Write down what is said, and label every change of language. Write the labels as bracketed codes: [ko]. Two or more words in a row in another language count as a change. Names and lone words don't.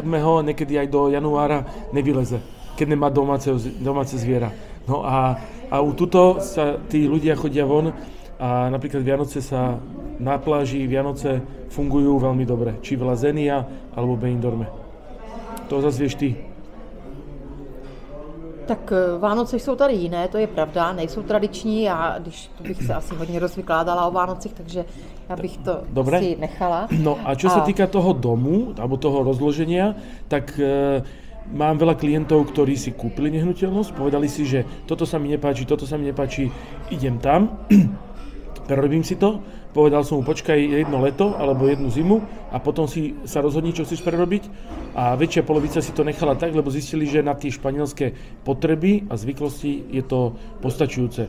[sk] niekedy aj do januára nevyleze, keď nemá domáce zviera. No a u tuto sa tí ľudia chodia von a napríklad Vianoce sa na pláži Vianoce fungujú veľmi dobre, či v Lazenia alebo Benidorme. To zase vieš ty. [cs] Tak Vánoce jsou tady jiné, to je pravda, nejsou tradiční, já tu bych se asi hodně rozvykládala o Vánocích, takže já bych to [sk] dobre [cs] si nechala. [sk] No a čo sa týka toho domu, alebo toho rozloženia, tak mám veľa klientov, ktorí si kúpili nehnuteľnosť, povedali si, že toto sa mi nepáči, idem tam, prerobím si to, povedal som mu, počkaj jedno leto alebo jednu zimu a potom si sa rozhodni, čo chceš prerobiť a väčšia polovica si to nechala tak, lebo zistili, že na tie španielské potreby a zvyklosti je to postačujúce.